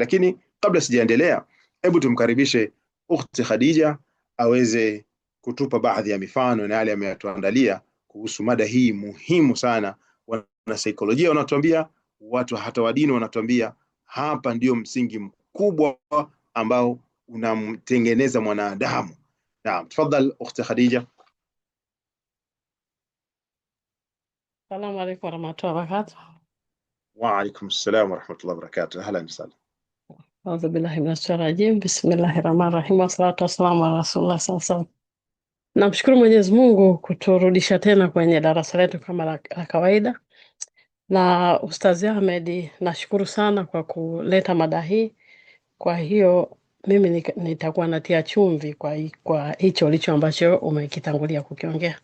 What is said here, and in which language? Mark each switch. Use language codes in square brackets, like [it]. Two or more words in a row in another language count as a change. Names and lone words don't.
[sw] Lakini kabla sijaendelea, hebu tumkaribishe ukhti Khadija aweze kutupa baadhi ya mifano na yale ametuandalia kuhusu mada hii muhimu sana. Wana saikolojia wanatuambia, watu hata wa dini wanatuambia, hapa ndio msingi mkubwa ambao unamtengeneza mwanadamu. Naam, tafadhali ukhti Khadija. [ar] السلام عليكم ورحمة الله وبركاته. وعليكم السلام ورحمة الله وبركاته. أهلا وسهلا. أعوذ بالله من الشيطان الرجيم بسم الله الرحمن الرحيم. والصلاة والسلام على رسول الله صلى الله عليه وسلم. [sw] Namshukuru Mwenyezi Mungu kuturudisha tena kwenye darasa letu kama la kawaida. Na Ustazi Ahmed, nashukuru sana kwa kuleta mada hii. Kwa hiyo mimi nitakuwa natia chumvi kwa hicho licho ambacho umekitangulia kukiongea.